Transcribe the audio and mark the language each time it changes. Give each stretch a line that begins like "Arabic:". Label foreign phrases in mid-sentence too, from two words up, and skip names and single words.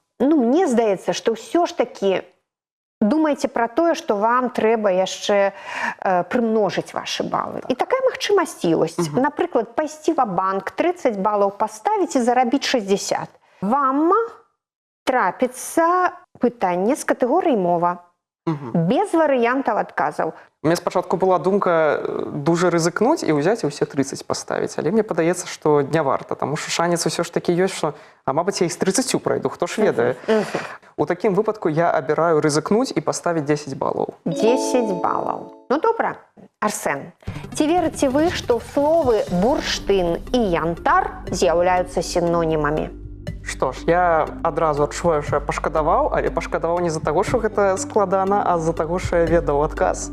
Belarusian: Мне здаецца, што ўсё ж такі думайце пра тое, што вам трэба яшчэ прымножыць вашы балы. І такая магчымасць ёсць. Напрыклад, пайсці ва-банк, 30 балаў паставіць і зарабіць 60. Вам трапіцца пытанне з катэгорыі мова. Без варыянтаў адказаў.
Russian: У меня
Ukrainian: спочатку была думка дуже ризикнуть і взяти і усе 30 поставити. Але мені подається, що не варто, тому що шанец все ж таки є, що, мабуть, я і з 30 пройду,
Belarusian: хто ж ведає.
Ukrainian: У таким випадку я обираю ризикнуть і поставити 10 балів.
Belarusian: 10 балаў. Добра. Арсен, ці верыце вы, што словы бурштын і янтар з'яўляюцца сінонімамі? Што ж, я адразу адчуваю, що я пашкадаваў, але пашкадаваў не з-за таго, що гэта складана, а з-за таго, що я ведаў адказ.